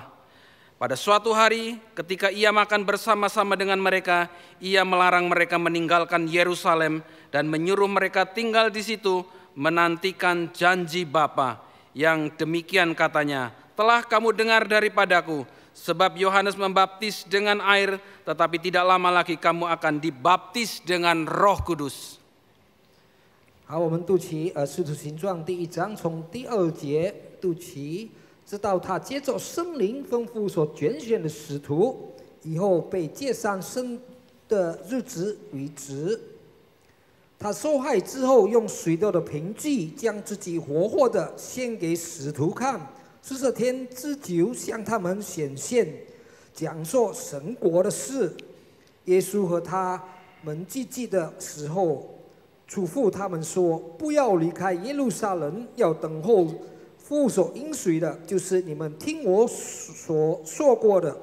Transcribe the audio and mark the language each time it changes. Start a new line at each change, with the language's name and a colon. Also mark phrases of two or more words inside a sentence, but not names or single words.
Indonesian: Pada suatu hari ketika ia makan bersama-sama dengan mereka, ia melarang mereka meninggalkan Yerusalem dan menyuruh mereka tinggal di situ menantikan janji Bapa. Yang demikian katanya, telah kamu dengar daripadaku, sebab Yohanes membaptis dengan air, tetapi tidak lama lagi kamu akan dibaptis dengan Roh Kudus.
Chinese: 好，我们读起《使徒行传》第1章，从第2节读起，直到他接着圣灵吩咐所拣选的使徒，以后被接上升的日子为止。他受害之后，用许多的凭据将自己活活的献给使徒看，40天之久向他们显现，讲述神国的事。耶稣和他们聚集的时候， 嘱咐他们说：不要离开耶路撒冷，要等候父所应许的，就是你们听我所说过的。